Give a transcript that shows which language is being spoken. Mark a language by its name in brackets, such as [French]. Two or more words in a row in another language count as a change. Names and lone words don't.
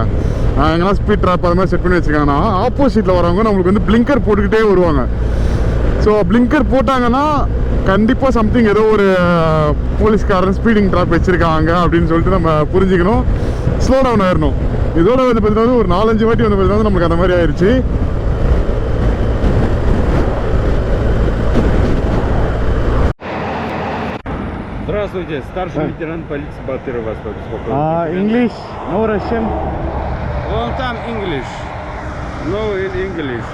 [Tamil] எங்கன்னா [English] speed trap [Tamil] அது மாதிரி செட் பண்ணி வச்சுருக்காங்கன்னா, ஆப்போசிட்டில் வரவங்க நம்மளுக்கு வந்து பிளிங்கர் போட்டுக்கிட்டே வருவாங்க. [English] So blinker [Tamil] போட்டாங்கன்னா கண்டிப்பாக சம்திங் ஏதோ ஒரு போலீஸ்காரன் [English] speeding trap [Tamil] வச்சுருக்காங்க அப்படின்னு சொல்லிட்டு நம்ம புரிஞ்சுக்கணும். [English] slow down ஆயிடணும். [Tamil] இதோட வந்து பார்த்தீங்கன்னா ஒரு 4-5 வாட்டி வந்து பார்த்தீங்கன்னா நம்மளுக்கு அந்த மாதிரி ஆயிடுச்சு. [Russian] Здравствуйте, старший лейтенант полиции Батыров вас побеспокоит. [English] English, no Russian. [Russian] Вон там [English] English. No English.